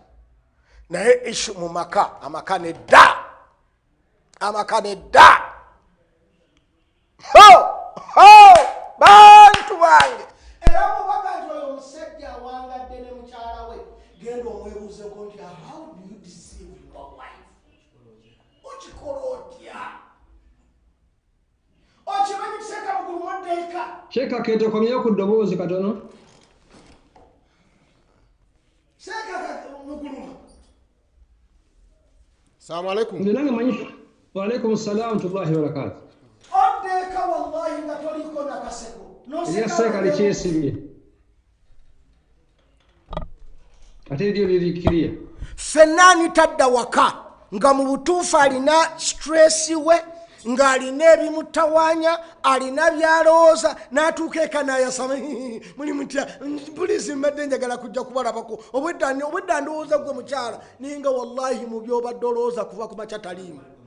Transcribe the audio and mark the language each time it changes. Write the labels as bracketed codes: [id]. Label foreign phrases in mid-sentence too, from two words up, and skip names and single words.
[lg] Naye ishu mu maka amaka nedda. Amaka nedda. Bantu bange. Era mubaka nti oyo omusajja awangadde ne mukyala we genda omwebuuzeko nti [en] how do you deceive your wife? [lg] Okikola otya? Okimanyi kuseka mugulu moddeeka? Sheeka Keeto komyeyo ku ddoboozi katono. Seka muguluma. [ar] السلام عليكم. [lg] Nze nange manyi. [ar] وعليكم السلام ورحمة الله وبركاته. [lg] Oddeeka wallahi nga toliko nakaseko. Erya seeka likyesibye. Ate eryo lirikiriya. Ffenna anitadda waka nga mu butuufu alina stress we ng'alina ebimutawaanya alina byalowooza n'atuuka eka n'ayasama muli mutya puliisi mbadde njagala kujja kubalabako obwedda ndowooza gwe mukyala ninga wallahi mu byobadde olowooza kuva ku makya taliimu.